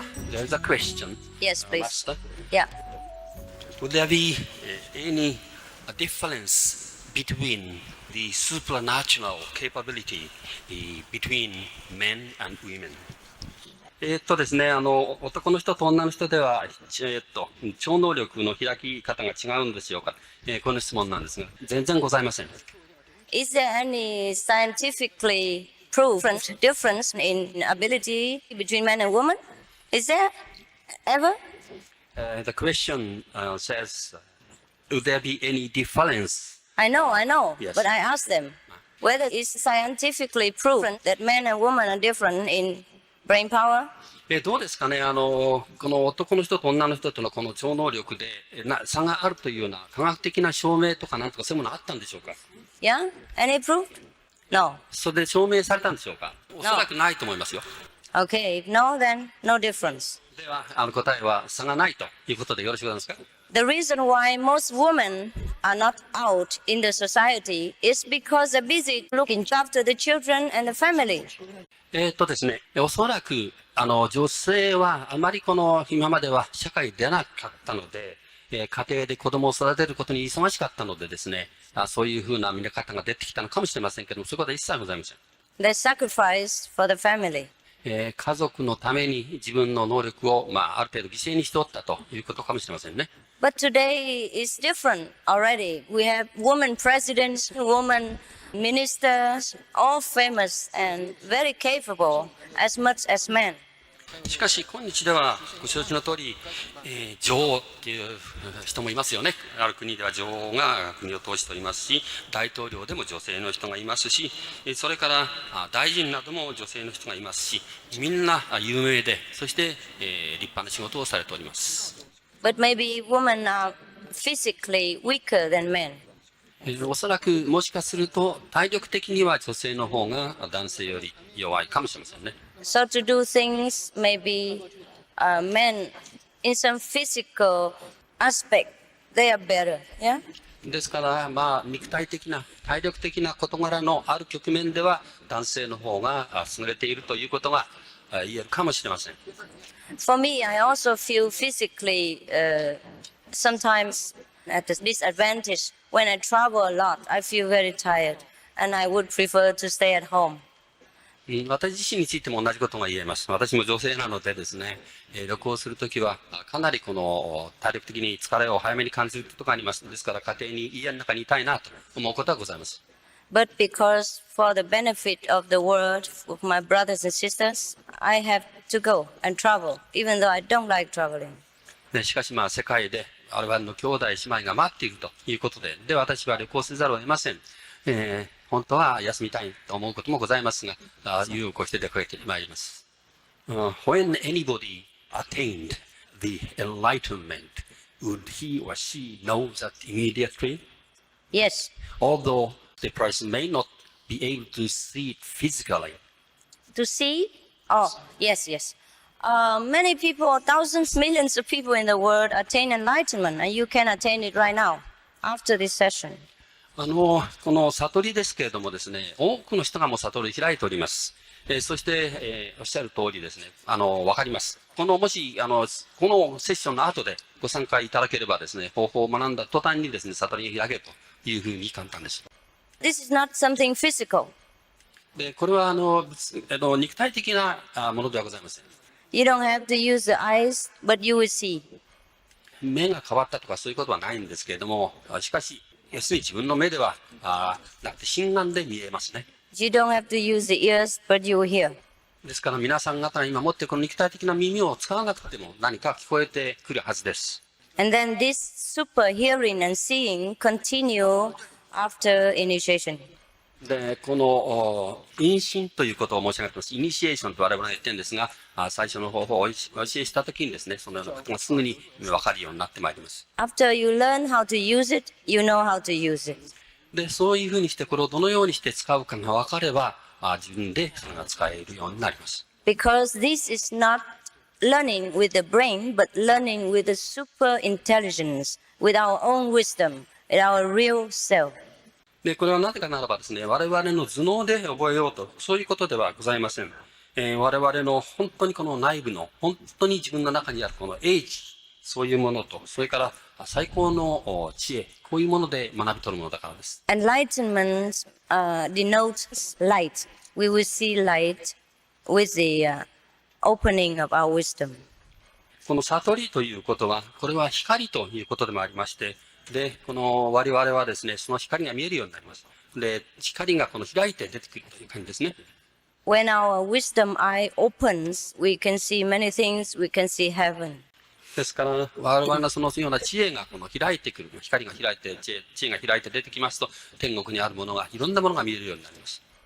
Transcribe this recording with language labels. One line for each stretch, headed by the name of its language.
English: There's a question. Yes, please. Master. Yeah. Would there be any difference between the supernatural capability between men and women?
Japanese: ですね、男の人と女の人では、超能力の開き方が違うんでしょうか、この質問なんですが、全然ございません。
English: Is there any scientifically proven difference in ability between men and women? Is there ever? The question says, would there be any difference? I know. Yes. But I asked them whether it's scientifically proven that men and women are different in brain power.
Japanese: どうですかね、この男の人と女の人とのこの超能力で差があるというような科学的な証明とかなんとかそういうものあったんでしょうか？
English: Yeah? Any proof? No.
Japanese: それで証明されたんでしょうか？おそらくないと思いますよ。
English: Okay, if no, then no difference.
Japanese: では、答えは差がないということでよろしくございますか？
English: The reason why most women are not out in the society is because they're busy looking after the children and the family.
Japanese: ですね、おそらく、女性はあまり今までは社会に出なかったので、家庭で子供を育てることに忙しかったのでですね、そういうふうな見方が出てきたのかもしれませんけども、そういうことは一切ございません。
English: They sacrificed for the family.
Japanese: 家族のために自分の能力を、ある程度犠牲にしておったということかもしれませんね。
English: But today is different already. We have women presidents, women ministers, all famous and very capable as much as men.
Japanese: しかし今日ではご承知の通り、女王っていう人もいますよね。ある国では女王が国を統治しておりますし、大統領でも女性の人がいますし、それから大臣なども女性の人がいますし、みんな有名で、そして立派な仕事をされております。
English: But maybe women are physically weaker than men.
Japanese: おそらくもしかすると体力的には女性の方が男性より弱いかもしれませんね。
English: So to do things, maybe men in some physical aspect, they are better, yeah?
Japanese: ですから、肉体的な、体力的な事柄のある局面では、男性の方が優れているということが言えるかもしれません。
English: For me, I also feel physically sometimes at a disadvantage. When I travel a lot, I feel very tired, and I would prefer to stay at home.
Japanese: 私自身についても同じことが言えます。私も女性なのでですね、旅行するときはかなり体力的に疲れを早めに感じることがあります。ですから家庭に家の中にいたいなと思うことはございます。
English: But because for the benefit of the world, of my brothers and sisters, I have to go and travel, even though I don't like traveling.
Japanese: しかし世界で我々の兄弟姉妹が待っているということで、私は旅行せざるを得ません。本当は休みたいと思うこともございますが、有を越して出かけてまいります。
English: When anybody attained the enlightenment, would he or she know that immediately? Yes. Although the person may not be able to see it physically. To see? Oh, yes. Many people, thousands, millions of people in the world attain enlightenment, and you can attain it right now, after this session.
Japanese: この悟りですけれどもですね、多くの人がもう悟り開いております。そして、おっしゃる通りですね、わかります。もし、このセッションの後でご参加いただければですね、方法を学んだ途端にですね、悟りが開けるというふうに簡単です。
English: This is not something physical.
Japanese: で、これは肉体的なものではございません。
English: You don't have to use the eyes, but you will see.
Japanese: 目が変わったとかそういうことはないんですけれども、しかし、要するに自分の目では、なくて心眼で見えますね。
English: You don't have to use the ears, but you hear.
Japanese: ですから皆さん方が今持っているこの肉体的な耳を使わなくても何か聞こえてくるはずです。
English: And then this super hearing and seeing continue after initiation.
Japanese: で、この、因心ということを申し上げています。イニシエーションと我々が言ってるんですが、最初の方法をお教えしたときにですね、そのようなことがすぐに分かるようになってまいります。
English: After you learn how to use it, you know how to use it.
Japanese: で、そういうふうにしてこれをどのようにして使うかが分かれば、自分でそれが使えるようになります。
English: Because this is not learning with the brain, but learning with the super intelligence, with our own wisdom, with our real self.
Japanese: で、これはなぜかならばですね、我々の頭脳で覚えようと、そういうことではございません。我々の本当にこの内部の、本当に自分の中にあるこの英知、そういうものと、それから最高の知恵、こういうもので学び取るものだからです。
English: Enlightenment denotes light. We will see light with the opening of our wisdom.
Japanese: この悟りということは、これは光ということでもありまして、で、この我々はですね、その光が見えるようになります。で、光がこの開いて出てくるという感じですね。
English: When our wisdom eye opens, we can see many things. We can see heaven.
Japanese: ですから、我々のそのような知恵がこの開いてくる、光が開いて、知恵が開いて出てきますと、天国にあるものが、いろんなものが見えるようになります。